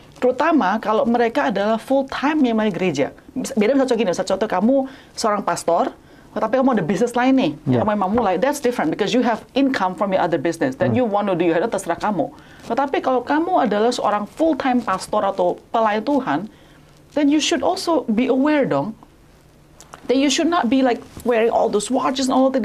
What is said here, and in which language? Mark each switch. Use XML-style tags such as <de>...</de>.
<id>Terutama kalau mereka adalah full time yang main gereja. Beda misalnya contoh kamu seorang pastor, tapi kamu ada bisnis lain nih, kamu memang mulai.</id> <en>That's different because you have income from your other business. Then you want to do your</en> <id>terserah kamu. Tetapi kalau kamu adalah seorang full time pastor atau pelayan Tuhan,</id> <en>then you should also be aware</en> <id>dong.</id> <en>That you should not be like wearing all those watches and all that.</en>